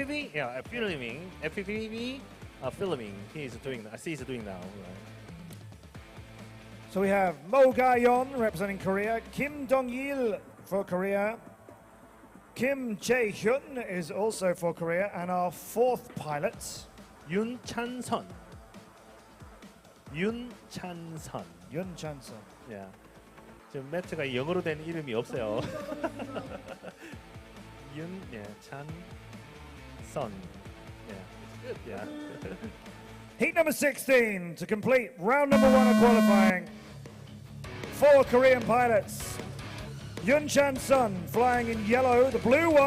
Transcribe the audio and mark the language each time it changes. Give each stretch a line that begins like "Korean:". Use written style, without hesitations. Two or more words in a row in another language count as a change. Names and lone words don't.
English: FPV, yeah, filming, FPV, filming. She's doing now. Right? So we have Mo Ga-yeon representing Korea, Kim Dong-il for Korea, Kim Jae-hyun is also for Korea, and our 4th pilot, Yun Chan-sun. Yun Chan-sun. Yun Chan-sun. Yeah.
Korean: 지금 매트가 영어로 된 이름이 없어요.
English: Yun, yeah, Chan-sun. Yeah, it's good. Yeah. Heat number 16 to complete round number 1 of qualifying. 4 Korean pilots. Yun Chan-sun flying in yellow, the blue one.